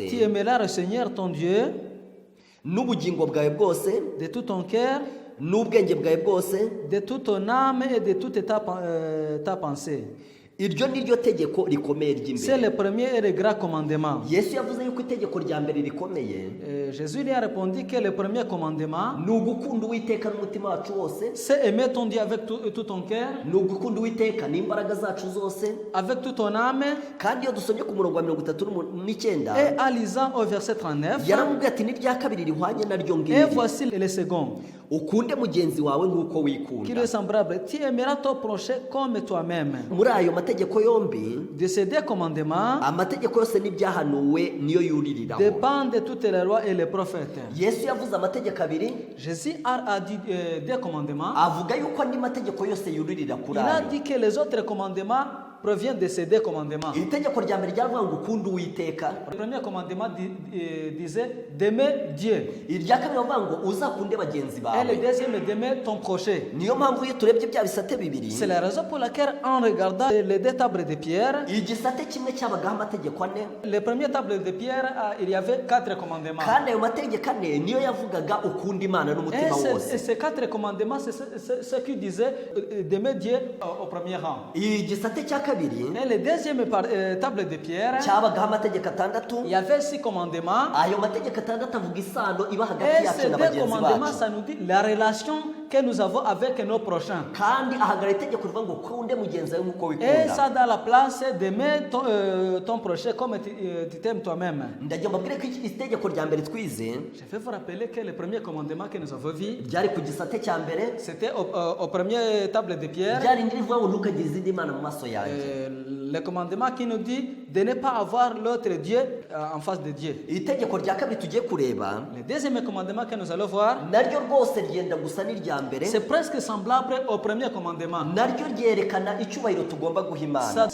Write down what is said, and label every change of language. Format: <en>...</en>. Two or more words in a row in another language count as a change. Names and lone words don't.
<fr>tu aimeras le Seigneur ton Dieu</fr> <rw>n'ubugingo bwawe bwose</rw> <fr>de tout ton cœur,</fr> <rw>n'ubwenge bwawe bwose.</rw> <fr>de toute ton âme et de toute ta pensée.</fr> <rw>iryo ni ryo tegeko rikomeye</rw> <fr>C'est</fr> <rw>ry'imbere.</rw> <fr>le premier et le grand commandement.</fr> <rw>Yesu yavuze yuko itegeko rya mbere rikomeye</rw> <fr>Jésus lui a répondu que le premier commandement,</fr> <rw>ni ugukunda Uwiteka n'umutima wacu wose,</rw> <fr>c'est aimer ton Dieu avec tout ton cœur,</fr> <rw>ni ugukunda Uwiteka n'imbaraga zacu zose.</rw> <fr>avec toute ton âme.</fr> <rw>kandi iyo dusomye ku murongo wa 39</rw> <fr>Et en lisant au verset 39,</fr> <rw>yaramubwiye ati n'irya kabiri rihwanye naryo</rw> <fr>et</fr> <rw>ngiri,</rw> <fr>voici le second,</fr> <rw>ukunde mugenzi wawe nk'uko</rw> <fr>qui lui</fr> <rw>wikunda.</rw> <fr>est semblable. Tu aimeras ton prochain comme toi-même.</fr> <rw>muri ayo mategeko yombi,</rw> <fr>De ces deux commandements</fr> <rw>amategeko yose n'ibyahanuwe niyo yuririraho.</rw> <fr>dépendent toutes les lois et les prophètes.</fr> <rw>Yesu yavuze amategeko abiri,</rw> <fr>Jésus a dit deux commandements.</fr> <rw>avuga yuko andi mategeko yose yuririra</rw> <fr>Il</fr> <rw>kuri</rw> <fr>a</fr> <rw>ayo.</rw> <fr>dit que les autres commandements proviennent de ces deux commandements.</fr> <rw>iri tegeko rya mbere ryavuga ngo ukunde Uwiteka,</rw> <fr>Le premier commandement disait d'aimer Dieu.</fr> <rw>irya kabiri bavuga ngo uzakunde bagenzi</rw> <fr>Et le</fr> <rw>bawe.</rw> <fr>deuxième d'aimer ton prochain.</fr> <rw>niyo mpamvu iyo turebye bya bisate bibiri,</rw> <fr>C'est la raison pour laquelle en regardant les deux tables de pierre,</fr> <rw>igisate kimwe cyabagaho amategeko ane,</rw> <fr>les premières tables de pierre, il y avait 4 commandements.</fr> <rw>kandi ayo mategeko ane niyo yavugaga ukunda Imana</rw> <fr>Et</fr> <rw>n'umutima wose.</rw> <fr>ces 4 commandements, c'est ce qui disait d'aimer Dieu au premier rang.</fr> <rw>igisate cya kabiri</rw> <fr>Et les deuxième table de pierre,</fr> <rw>cyabagaho amategeko atandatu.</rw> <fr>il y avait 6 commandements.</fr> <rw>ayo mategeko atandatu avuga isano iba hagati</rw> <fr>Et</fr> <rw>yacu</rw> <fr>ces</fr> <rw>na</rw> <fr>deux</fr> <rw>bagenzi</rw> <fr>commandements,</fr> <rw>bacu,</rw> <fr>ça nous dit la relation que nous avons avec nos prochains.</fr> <rw>kandi ahagarara itegeko rivuga ngo ukunde mugenzi wawe nk'uko</rw> <fr>Et</fr> <rw>wikunda.</rw> <fr>ça dans la place d'aimer ton prochain comme tu t'aimes toi-même.</fr> <rw>ndagira mbabwire ko iki itegeko rya mbere twize</rw> <fr>Je vais vous rappeler que le premier commandement que nous avons vu,</fr> <rw>ryari ku gisate cya mbere,</rw> <fr>c'était au premier table de pierre.</fr> <rw>ryari rindi rivuga ngo ntukagire izindi mana mu maso yanjye.</rw> <fr>Le commandement qui nous dit de ne pas avoir l'autre Dieu en face de Dieu.</fr> <rw>iri tegeko rya kabiri tugiye kureba</rw> <fr>Le deuxième commandement que nous allons voir,</fr> <rw>naryo rwose ryenda gusa n'irya mbere,</rw> <fr>c'est presque semblable au premier commandement.</fr> <rw>naryo ryerekana icyubahiro tugomba guha Imana.</rw>